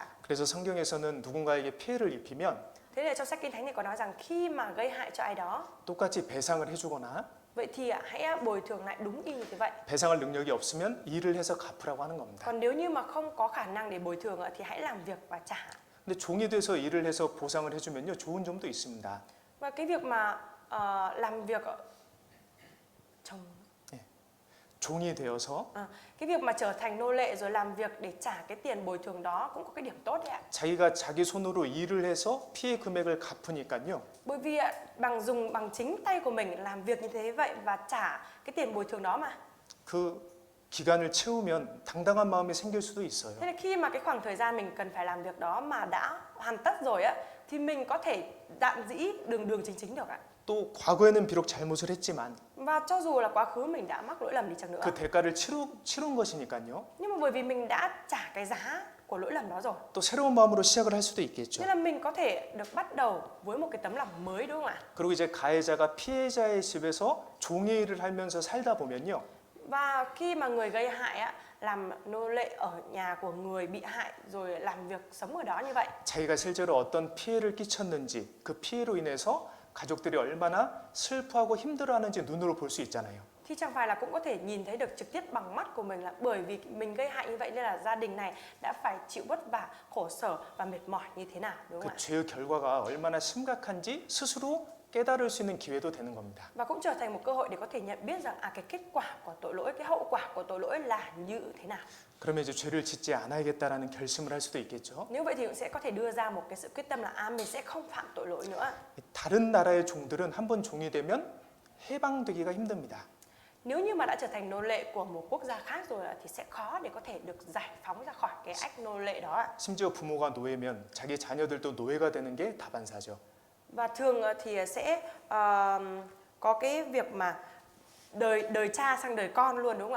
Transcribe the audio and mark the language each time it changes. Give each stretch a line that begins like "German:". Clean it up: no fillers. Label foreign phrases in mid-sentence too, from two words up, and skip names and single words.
Korean: 그래서 성경에서는 누군가에게 피해를 입히면
Vietnamese: Thế nên trong sách Kinh Thánh thì có nói rằng khi mà gây hại cho ai đó,
Korean: 똑같이 배상을 해주거나
Vietnamese: vậy thì hãy bồi thường lại đúng y như thế vậy.
Korean: 배상할 능력이 없으면 일을 해서 갚으라고 하는 겁니다.
Vietnamese: Còn nếu như mà không có khả năng để bồi thường thì hãy làm việc và trả.
Korean: 근데 종이 돼서 일을 해서 보상을 해주면요 좋은 점도 있습니다.
Vietnamese: Và cái việc mà làm việc chồng.
Korean: 종이 되어서
Vietnamese: Cái việc mà trở thành nô lệ rồi làm việc để trả cái tiền bồi thường đó cũng có cái điểm tốt đấy ạ.
Korean: 자기가 자기 손으로 일을 해서 피해 금액을 갚으니까요.
Vietnamese: Bởi vì bằng chính tay của mình làm việc như thế vậy và trả cái tiền bồi thường đó mà.
Korean: 그 기간을 채우면 당당한 마음이 생길 수도 있어요.
Vietnamese: Thế là khi mà cái khoảng thời gian mình cần phải làm việc đó mà đã hoàn tất rồi á, thì mình có thể dạn dĩ đường chính được ạ.
Korean: 또 과거에는 비록 잘못을 했지만
Vietnamese: Và cho dù là quá khứ mình đã mắc lỗi lầm đi chăng nữa,
Korean: 그 대가를 치른 것이니까요.
Vietnamese: nhưng mà bởi vì mình đã trả cái giá của lỗi lầm đó rồi,
Korean: 또 새로운 마음으로 시작을 할 수도 있겠죠.
Vietnamese: nên là mình có thể được bắt đầu với một cái tấm lòng mới, đúng không ạ?
Korean: 그리고 이제 가해자가 피해자의 집에서 종의 일을 하면서 살다 보면요.
Vietnamese: Và khi mà người gây hại á, làm nô lệ ở nhà của người bị hại rồi làm việc sống ở đó như vậy,
Korean: 자기가 실제로 어떤 피해를 끼쳤는지 그 피해로 인해서 가족들이 얼마나 슬퍼하고 힘들어하는지 눈으로 볼 수 있잖아요.
Vietnamese: thì chẳng phải là cũng có thể nhìn thấy được trực tiếp bằng mắt của mình là bởi vì mình gây hại như vậy nên là gia đình này đã phải chịu vất vả, khổ sở và mệt mỏi như thế nào, đúng không 그 ạ?
Korean: 죄의 결과가 얼마나 심각한지 스스로 깨달을 수 있는 기회도 되는 겁니다.
Vietnamese: Và cũng trở thành một cơ hội để có thể nhận biết rằng cái kết quả của tội lỗi, cái hậu quả của tội lỗi là như thế nào.
Korean: 그러면 이제 죄를 짓지 않아야겠다라는 결심을 할 수도 있겠죠.
Vietnamese: Nếu vậy thì cũng sẽ có thể đưa ra một cái sự quyết tâm là mình sẽ không phạm tội lỗi nữa.
Korean: 다른 나라의 종들은 한번 종이 되면 해방되기가 힘듭니다.
Vietnamese: Nếu như mà đã trở thành nô lệ của một quốc gia khác rồi thì sẽ khó để có thể được giải phóng ra khỏi cái ách nô lệ đó.
Korean: 심지어 부모가 노예면 자기 자녀들도 노예가 되는 게 다반사죠.
Vietnamese: Và thường thì sẽ có cái việc mà đời cha sang đời con luôn, đúng không ạ?